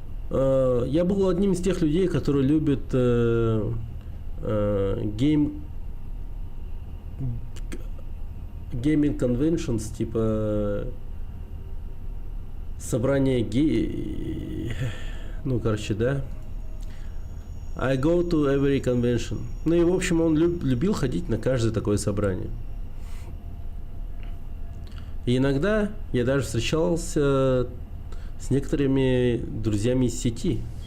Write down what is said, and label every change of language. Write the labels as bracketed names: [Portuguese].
[Russian] Я был одним из тех людей, которые любят gaming conventions, типа собрание да. [English] I go to every convention. [Russian] И в общем он любил ходить на каждое такое собрание. И иногда я даже встречался с некоторыми друзьями из сети.